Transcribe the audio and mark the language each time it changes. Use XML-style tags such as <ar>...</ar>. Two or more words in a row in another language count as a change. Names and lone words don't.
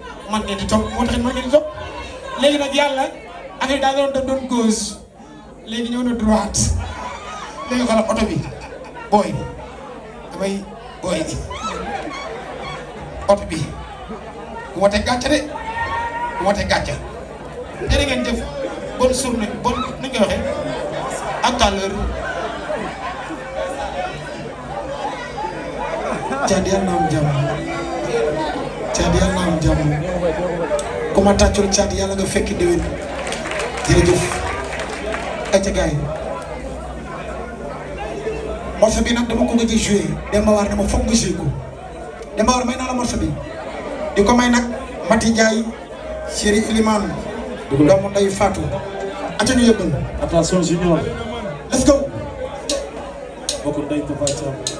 <wo>Man ngeen di topp, moo taxit man ngeen di topp. Léegi nag yàlla, affaire yi daa doon, doon gauche. Léegi ñëw na droite. Léegi xoolal oto bi. Booy. Damay, booy. Oto bi. Bu ma teg gàcce de. Bu ma teg gàcce. Jërë ngeen jëf.</wo> <fr>Bonne journée. Bonne,</fr> <wo>nu ñu koy waxee?</wo> <fr>À tout à l'heure.</fr> <wo>Thiat, yàlla na am jàmm. Thiat, yàlla na am jàmm. Ku ma tàccul, Thiat, yàlla nga fekk déwén. Jërëjëf. Ay ca gaay. Morceau bi nag dama ko gëj a joué. Demba War dama foog nga joué ko. Demba War may naa la morceau bi. Di ko may nag Mati Ndiaye, Chéri Elimane, Dëgg la. doomu nday Fatou. Aca ñu yëbbal.</wo> <en>Attention, Junior. Let's go.</en> <wo>Bokk nday Papa Thiam.</wo>